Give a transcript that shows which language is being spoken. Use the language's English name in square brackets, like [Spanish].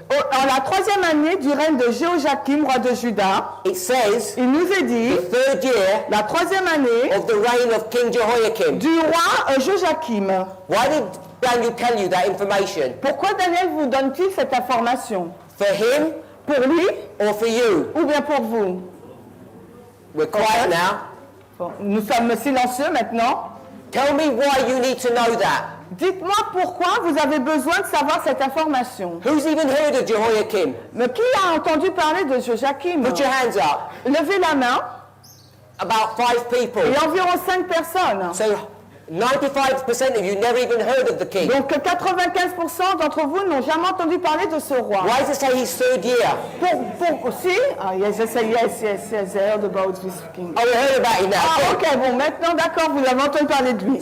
[French] En la 3e année du règne de Jéhoiakim, roi de Juda, [English] It says, [French] il nous est dit, [English] the third year [French] la 3e année [English] of the reign of King Jehoiakim. [French] du roi Joachim. [English] Why did Daniel tell you that information? [French] Pourquoi Daniel vous donne-t-il cette information? [English] For him [French] Pour lui [English] or for you? [French] ou bien pour vous? [English] We're quiet now. [French] Bon, nous sommes silencieux maintenant. [English] Tell me why you need to know that. [French] Dites-moi pourquoi vous avez besoin de savoir cette information. [English] Who's even heard of Jehoiakim? [French] Mais qui a entendu parler de Joachim? [English] Put your hands up. [French] Levez la main. [English] About 5 people. [French] Il y a environ 5 personnes. [English] So 95% of you never even heard of the king. [French] Donc 95% d'entre vous n'ont jamais entendu parler de ce roi. [English] Why does it say his third year? [French] Si? [English] Ah, yes, I heard about this king. Oh, we heard about him now. [French] Ah, ok, bon, maintenant, d'accord, vous avez entendu parler de lui.